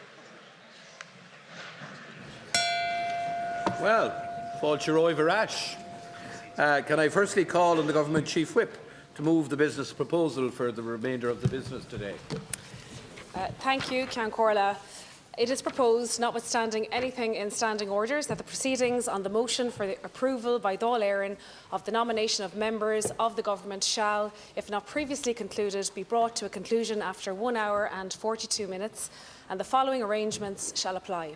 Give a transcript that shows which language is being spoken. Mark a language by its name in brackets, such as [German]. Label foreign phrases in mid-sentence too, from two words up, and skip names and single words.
[English] Well, [Irish] fáilte roimh ar ais. [English] Can I firstly call on the Government Chief Whip to move the business proposal for the remainder of the business today? Thank you, Ceann Comhairle. It is proposed, notwithstanding anything in standing orders, that the proceedings on the motion for the approval by Dáil of the nomination of members of the Government shall, if not previously concluded, be brought to a conclusion after 1 hour and 42 minutes, and the following arrangements shall apply.